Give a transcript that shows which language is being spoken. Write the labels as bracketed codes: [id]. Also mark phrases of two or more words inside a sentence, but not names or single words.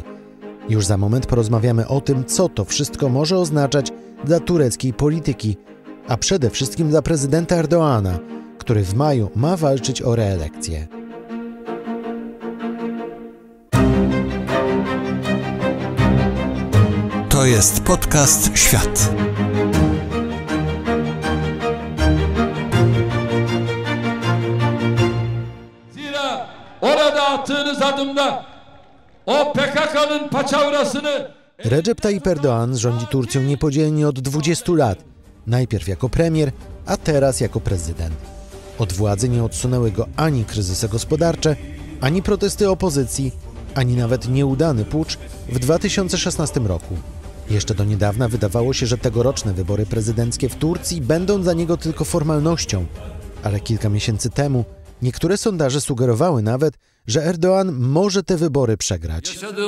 [pl] Już za moment porozmawiamy o tym, co to wszystko może oznaczać dla tureckiej polityki, a przede wszystkim dla prezydenta Erdoğana, który w maju ma walczyć o reelekcję. To jest podcast Świat. [tr] Zira orada attığınız adımda o PKK'nın paçavrasını [pl] Recep Tayyip Erdoğan rządzi Turcją niepodzielnie od 20 lat. Najpierw jako premier, a teraz jako prezydent. Od władzy nie odsunęły go ani kryzysy gospodarcze, ani protesty opozycji, ani nawet nieudany pucz w 2016 roku. Jeszcze do niedawna wydawało się, że tegoroczne wybory prezydenckie w Turcji będą dla niego tylko formalnością, ale kilka miesięcy temu niektóre sondaże sugerowały nawet, że Erdoğan może te wybory przegrać.